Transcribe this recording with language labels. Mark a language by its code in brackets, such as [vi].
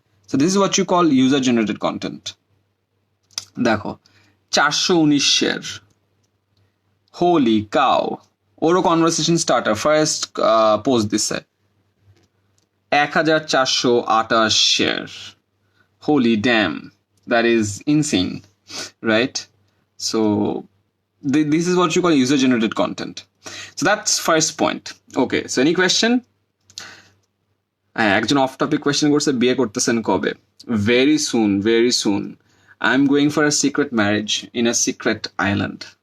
[en] So this is what you call user generated content. [bn] দেখো [en] 419 share, holy cow. [bn] ওরও conversation starter first post দিছে 1428 share. [en] Holy damn, that is insane, right? So this is what you call user generated content. So that's first point. Okay, so any question? [bn] একজন of topic question করছে, বিয়ে করতেছেন কবে? [en] Very soon, very soon. I'm going for a secret marriage in a secret island.